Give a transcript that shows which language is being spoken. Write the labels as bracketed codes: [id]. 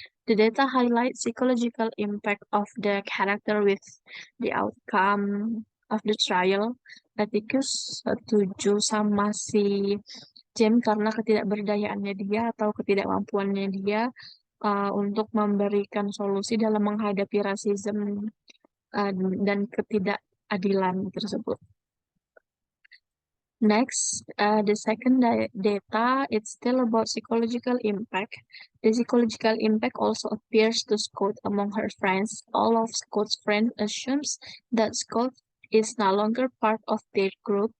[en] The data highlights psychological impact of the character with the outcome of the trial. [id] Atticus setuju sama si Jem karena ketidakberdayaannya dia atau ketidakmampuannya dia untuk memberikan solusi dalam menghadapi rasisme dan ketidakadilan tersebut. [en] Next, the second data, it's still about psychological impact. The psychological impact also appears to Scott among her friends. All of Scott's friends assumes that Scott is no longer part of their group.